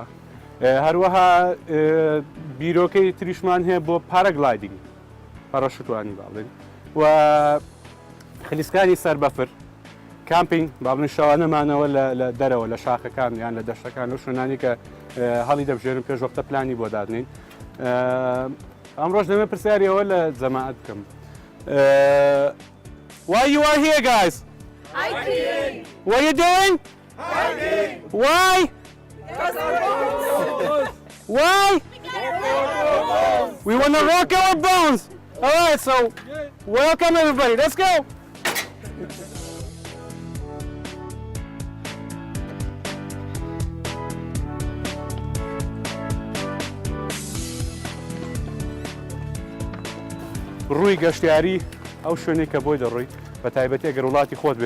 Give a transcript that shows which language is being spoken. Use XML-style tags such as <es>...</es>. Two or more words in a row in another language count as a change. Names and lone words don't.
<ckb>هەروەها بیرۆکەی تریشمان هەیە بۆ پارەگلایدینگ پەڕەشوتوانی با بڵین و خلیسکانی سەر بەفر کامپینگ با بڵین شەوانەمانەوە لە دەرەوە لە شاخەکان یان لە دەشتەکان و شوێنانی کە هەڵی دەبژێرن پێش وەختە پلانی بۆ دادنین ئەمڕۆژ دەمێ پرسیاریەوە لە جەماعەت بکەم</ckb> <en>Why you are here guys? Hiking! What are you doing? Hiking! Why? Why? We want to rock our bones! Alright, so welcome everybody, let's go!</en> <ckb>ڕووی گەشتیاری ئەو شوێنێک کە بۆی دەڕۆی بە تایبەتی ئەگەر وڵاتی خۆت بێ</ckb>